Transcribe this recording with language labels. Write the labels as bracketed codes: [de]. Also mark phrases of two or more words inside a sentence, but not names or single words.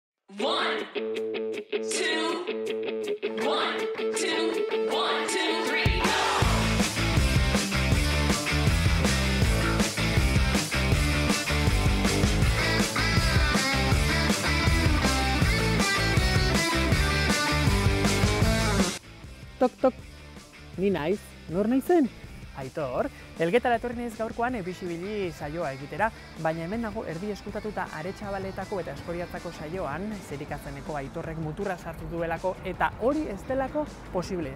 [en] One, two, one, two, one, two, three, go! [eu] Tok, tok, ni naiz, nor naizen? Aitor, Elgetara etorri naiz gaurkoan bisibili saioa egitera, baina hemen nago erdi eskutatuta Aretxabaletako eta Eskoriatzako saioan, Zerikazeneko Aitorrek muturra sartu duelako eta hori ez delako posible.